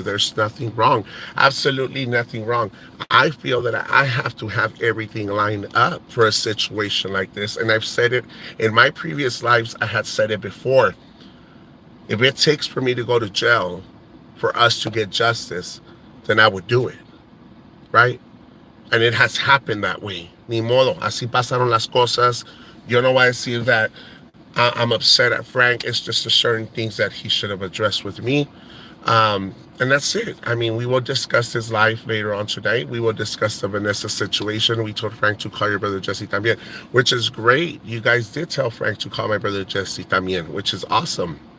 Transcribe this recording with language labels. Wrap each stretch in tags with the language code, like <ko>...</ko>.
<en>There's nothing wrong. Absolutely nothing wrong. I feel that I have to have everything lined up for a situation like this. And I've said it in my previous lives, I had said it before. If it takes for me to go to jail for us to get justice, then I would do it, right? And it has happened that way.</en> <es>Ni modo, así pasaron las cosas. Yo no voy a decir</es> <en>that I'm upset at</en> <es>Frank.</es> <en>It's just the certain things that he should have addressed with me. And that's it. I mean, we will discuss his life later on tonight. We will discuss the Vanessa situation. We told Frank to call your brother Jesse también, which is great. You guys did tell Frank to call my brother Jesse también, which is awesome.</en>